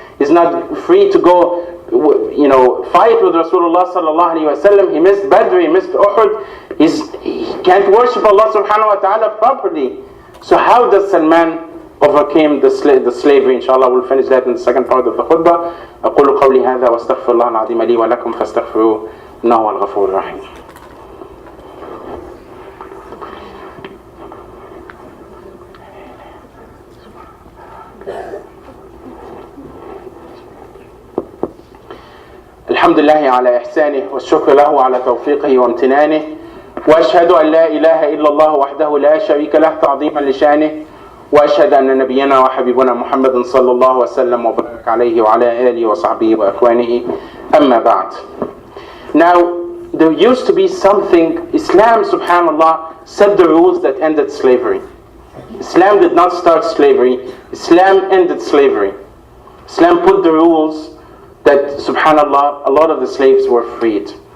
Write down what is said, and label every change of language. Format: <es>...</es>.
<en>He's not free to go, fight with Rasulullah sallallahu alaihi wasallam. He missed Badr, he missed Uhud. He can't worship Allah subhanahu wa ta'ala properly. So how does Salman overcame the slavery? Inshallah, we'll finish that in the second part of the khutbah.</en> <ar>أقول قولي هذا واستغفر الله العظيم لي ولكم فاستغفروه إنه هو الغفور الرحيم. الحمد لله على إحسانه والشكر له على توفيقه وامتنانه وأشهد أن لا إله إلا الله وحده لا شريك له تعظيما لشانه وأشهد أن نبينا وحبيبنا محمد صلى الله وسلم وبارك عليه وعلى آله وصحبه وأخوانه أما بعد.</ar> <en>Now there used to be something, Islam subhanallah set the rules that ended slavery. Islam did not start slavery, Islam ended slavery. Islam put the rules that subhanallah a lot of the slaves were freed.</en>